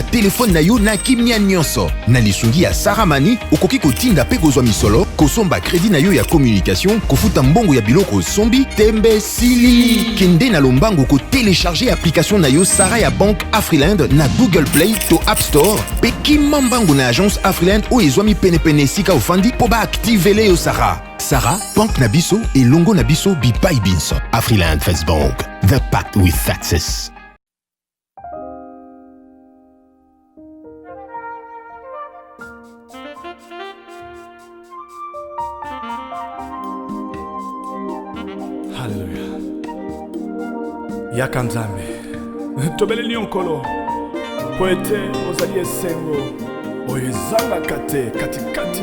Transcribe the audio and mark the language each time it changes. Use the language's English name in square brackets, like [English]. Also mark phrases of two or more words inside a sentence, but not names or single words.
[Lingala] telefone na yo na kimia nyonso na lisungi ya Sara Mane okoki kotinda mpe kozwa misolo kosomba kredi na yo ya communication kofuta mbongo ya biloko osombi tembe sili kende na lombango kotelecharge application na yo Sara ya bank Afriland na Google Play to App Store pe kimambango na agence Afriland oyo ezwami penepene esika ofandi po baaktivele yo Sara bank na biso elongo na biso bipai binso Afriland First Bank [English] the pact with success. [Lingala] Hallelujah. Yaka Nzambe tobeleli onkolo po ete ozali esengo oyo ezalaka te katikati